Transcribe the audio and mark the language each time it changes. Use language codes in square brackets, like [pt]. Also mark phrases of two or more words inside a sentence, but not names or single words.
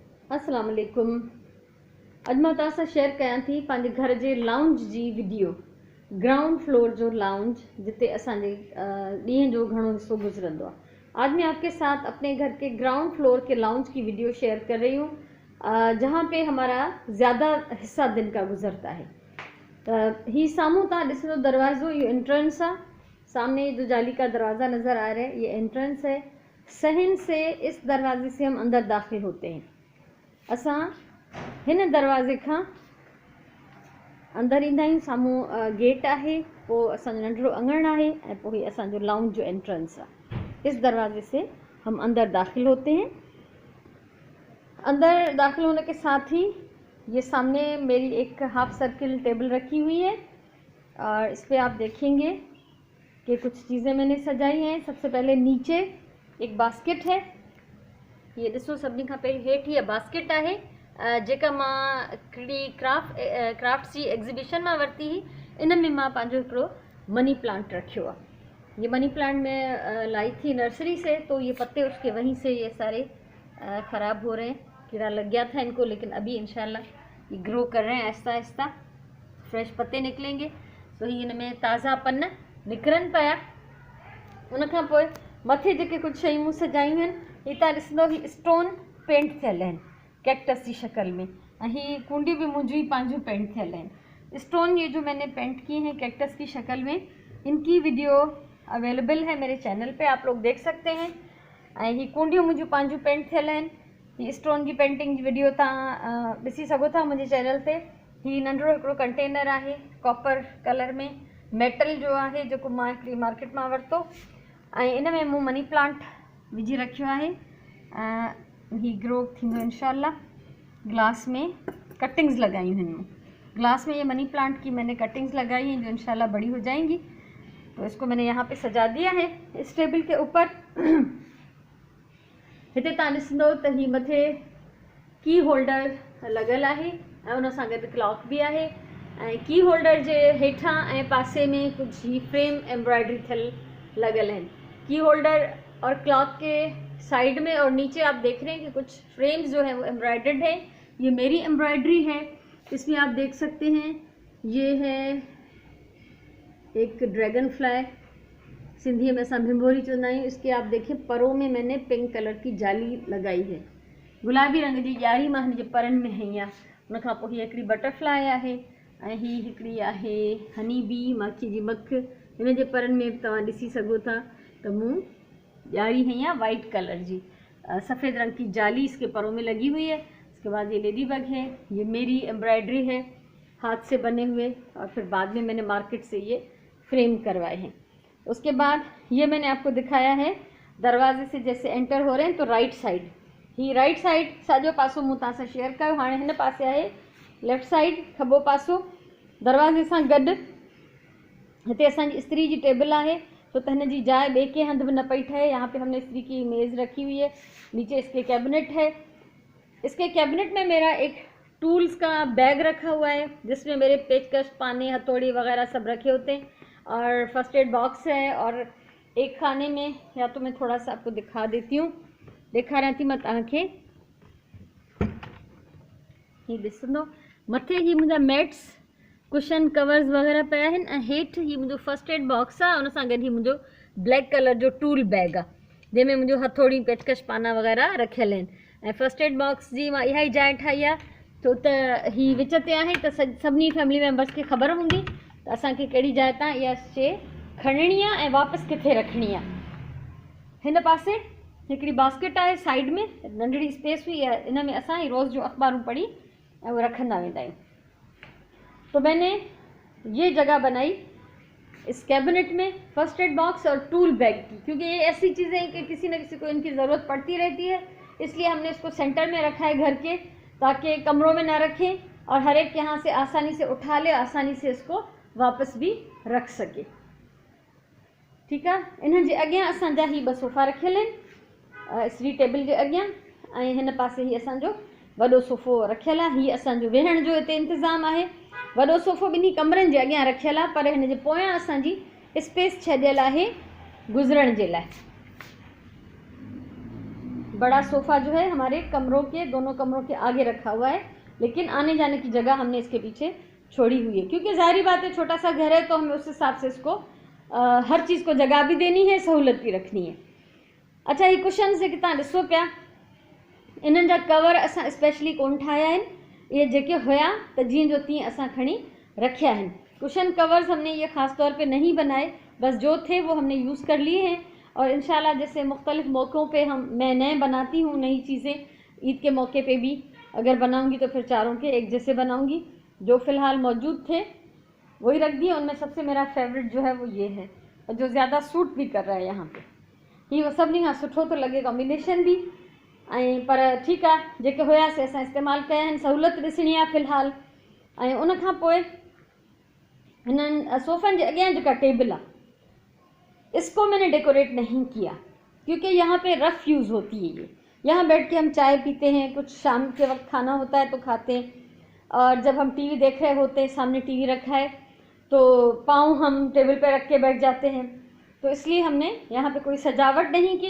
[sd] अस्सलाम वालेकुम। अॼु मां तव्हां सां शेयर कयां थी पंहिंजे घर जे लाउंज जी वीडियो। ग्राउंड फ्लोर जो लाउंज जिते असांजे ॾींहं जो घणो हिस्सो गुजरंदो आहे। [hi] आज मैं आपके साथ अपने घर के ग्राउंड फ्लोर के लाउंज की वीडियो शेयर कर रही हूँ, जहाँ पे हमारा ज़्यादा हिस्सा दिन का गुजरता है। [sd] ही सामू तव्हां ॾिसो दरवाज़ो, ये एंट्रेंस आहे। [hi] सामने जो जाली का दरवाज़ा नज़र आ रहा है, ये एंट्रेंस है। सहन से इस दरवाजे से हम अंदर दाखिल होते हैं। [sd] असां हिन दरवाज़े खां अंदर ईंदा आहियूं। साम्हूं गेट आहे, पोइ असांजो नंढड़ो अंगण आहे ऐं पोइ ही असांजो लाउंज जो एंट्रेंस आहे। [hi] इस दरवाजे से हम अंदर दाखिल होते हैं। अंदर दाखिल होने के साथ ही ये सामने मेरी एक हाफ सर्किल टेबल रखी हुई है और इस पर आप देखेंगे कि कुछ चीज़ें मैंने सजाई हैं। सबसे पहले नीचे एक बास्केट है। [sd] ये ॾिसो, सभिनी खां पहिरीं हेठि हीअ बास्केट आहे जेका मां हिकिड़ी क्राफ्ट जी एग्ज़िबिशन मां वरिती हुई। इन में मां पंहिंजो हिकिड़ो मनी प्लांट रखियो आहे। [hi] ये मनी प्लांट में लाई थी नर्सरी से, तो ये पत्ते उसके वहीं से ये सारे ख़राब हो रहे हैं। कीड़ा लग गया था इनको, लेकिन अभी इंशाल्लाह ये ग्रो कर रहे हैं आहिस्ता आहिस्ता, फ्रेश पत्ते निकलेंगे। [sd] तो ही इन में ताज़ा पन निकिरनि पिया। उन खां पोइ मथे जेके कुझु शयूं मूं सजायूं आहिनि, ही तव्हां ॾिसंदो, ही स्टोन पेंट थियल आहिनि कैक्टस जी शक्ल में, ऐं ही कूंडियूं भी मुंहिंजूं पंहिंजूं पेंट थियल आहिनि। [hi] स्टोन ये जो मैंने पेंट किए हैं कैक्टस की शक्ल में, इनकी वीडियो अवेलेबल है मेरे चैनल पे, आप लोग देख सकते हैं। [sd] ऐं ही कूंडियूं मुंहिंजूं पंहिंजूं पेंट थियल आहिनि। ही स्टोन जी पेंटिंग जी वीडियो तव्हां ॾिसी सघो था मुंहिंजे चैनल ते। ही नंढड़ो हिकिड़ो कंटेनर आहे कॉपर कलर में, मेटल जो आहे, जेको मां हिकिड़ी मार्केट मां वरितो, ऐं इन में मूं मनी प्लांट विझी रखियो आहे। ही ग्रो थींदो इंशाल्लाह। [hi] ग्लास में कटिंग्स लगाई हुई हैं। ग्लास में ये मनी प्लांट की मैंने कटिंग्स लगाई हैं जो इंशाल्लाह बड़ी हो जाएंगी। तो इसको मैंने यहाँ पे सजा दिया है इस टेबल के ऊपर। [sd] हिते तव्हां ॾिसंदो त ही मथे की होल्डर लॻल आहे ऐं उन सां गॾु क्लॉक बि आहे। ऐं की होल्डर जे हेठां ऐं पासे में कुछ ही फ्रेम एम्ब्रॉयडरी थियल लॻल आहिनि। [hi] की होल्डर और क्लॉक के साइड में और नीचे आप देख रहे हैं कि कुछ फ्रेम्स जो है वो एम्ब्रॉयडर्ड है। ये मेरी एम्ब्रॉयडरी है। इसमें आप देख सकते हैं ये है एक ड्रैगन फ्लाई, [sd] सिंधी में असां भिंभोरी चवंदा आहियूं। [hi] इसके आप देखिए परों में मैंने पिंक कलर की जाली लगाई है। [sd] गुलाबी रंग जी ॼारी मां हिन जे परनि में हई आहे। उन खां पोइ हीअ हिकिड़ी बटरफ्लाई आहे ऐं ही हिकिड़ी आहे हनी बी, माखी जी मख। हिन जे परनि में तव्हां ॾिसी सघो था त मूं ॼारी हई आहे वाइट कलर जी। [hi] सफ़ेद रंग की जाली इसके परों में लगी हुई है। इसके बाद ये लेडी बग है, ये मेरी एम्ब्रॉयडरी है हाथ से बने हुए, और फिर बाद में मैंने मार्केट से ये फ्रेम करवाए हैं। उसके बाद ये मैंने आपको दिखाया है दरवाजे से जैसे एंटर हो रहे हैं तो राइट साइड, [sd] ही राइट साइड साॼो पासो मूं तव्हां सां शेयर कयो। हाणे हिन पासे आहे लेफ्ट साइड, खॿो पासो। दरवाजे सां गॾु हिते असांजी इस्त्री जी टेबल आहे, तो हिन जी जाइ ॿिए के हंध भी न पई ठहे। [hi] यहाँ पे हमने इस्त्री की मेज़ रखी हुई है। नीचे इसके कैबिनेट है। इसके कैबिनेट में मेरा एक टूल्स का बैग रखा हुआ है जिसमें मेरे पेचकश, पाने, हथौड़ी वगैरह सब रखे होते हैं, और फर्स्ट एड बॉक्स है। और एक खाने में, या तो मैं थोड़ा सा आपको दिखा देती हूँ, [sd] ॾेखारियां थी मां तव्हांखे। ही ॾिसंदो, मथे ही मुंहिंजा मैट्स, कुशन, कवर्स वग़ैरह पिया आहिनि, ऐं हेठि ही मुंहिंजो फर्स्ट एड बॉक्स आहे। उन सां गॾु ही मुंहिंजो ब्लैक कलर जो टूल बैग आहे जंहिंमें मुंहिंजो हथौड़ी, पेचकश, पाना वग़ैरह रखियल आहिनि। ऐं फर्स्ट एड बॉक्स जी मां इहा ई जाइ ठाही आहे, छो त ही विच ते आहे त सभिनी फैमिली मेम्बर्स खे ख़बर हूंदी त असांखे कहिड़ी जाइ तां इहा शइ खणणी आहे ऐं वापसि किथे रखणी आहे। हिन पासे हिकिड़ी बास्केट आहे साइड में, नंढड़ी स्पेस हुई है। इन में असां रोज़ जो अख़बारूं पढ़ी ऐं उहे रखंदा वेंदा आहियूं। [hi] तो मैंने ये जगह बनाई इस कैबिनेट में फर्स्ट एड बॉक्स और टूल बैग की, क्योंकि ये ऐसी चीज़ें हैं कि किसी न किसी को इनकी ज़रूरत पड़ती रहती है। इसलिए हमने इसको सेंटर में रखा है घर के, ताकि कमरों में ना रखें और हर एक यहाँ से आसानी से उठा ले, आसानी से इसको वापस भी रख सके। ठीक है। [sd] इन जे अॻियां असांजा ही ॿ सोफ़ा रखियल आहिनि इस्त्री टेबल जे अॻियां, ऐं हिन पासे ही असांजो वॾो सोफ़ो रखियल आहे। ही असांजो वेहण जो हिते इंतज़ाम आहे। वॾो सोफ़ो ॿिन्ही कमरनि जे अॻियां रखियल आहे, पर हिन जे पोयां असांजी स्पेस छॾियल आहे गुज़रण जे लाइ। [hi] बड़ा सोफ़ा जो है हमारे कमरों के, दोनों कमरों के आगे रखा हुआ है, लेकिन आने जाने की जगह हमने इसके पीछे छोड़ी हुई है, क्योंकि जाहिर बात है छोटा सा घर है तो हमें उस हिसाब से इसको हर चीज़ को जगह भी देनी है, सहूलत भी रखनी है। [sd] अच्छा, ये कुशन से कितना ॾिसो पिया, इन्हनि जा कवर असां स्पेशली कोन ठाहिया आहिनि, ये जेके हुआ तो जीअं जो तीअं असां खणी रखिया हैं। [hi] कुशन कवर्स हमने ये ख़ास तौर पे नहीं बनाए, बस जो थे वो हमने यूज़ कर लिए हैं, और इंशाल्लाह जैसे मुख्तलिफ़ मौक़ों पे मैं नए बनाती हूँ नई चीज़ें, ईद के मौके पे भी अगर बनाऊँगी तो फिर चारों के एक जैसे बनाऊँगी। जो फ़िलहाल मौजूद थे वही रख दिए, उनमें सबसे मेरा फेवरेट जो है वो ये है, और जो ज़्यादा सूट भी कर रहा है यहाँ पे, [sd] ही वो सभिनी खां सुठो तो लॻे कॉम्बिनेशन भी, पर ठीकु आहे, जेके हुआसीं असां इस्तेमालु कया आहिनि, सहूलियत ॾिसणी आहे फ़िलहाल। उन खां पोइ हिननि सोफ़नि के अॻियां जेका टेबल आहे, [hi] इसको मैंने डेकोरेट नहीं किया, क्योंकि यहाँ पे रफ़ यूज़ होती है ये, यहाँ बैठ के हम चाय पीते हैं, कुछ शाम के वक्त खाना होता है तो खाते हैं, और जब हम टीवी देख रहे होते हैं, सामने टीवी रखा है तो पाँव हम टेबल पे रख के बैठ जाते हैं, तो इसलिए हमने यहाँ पे कोई सजावट नहीं की।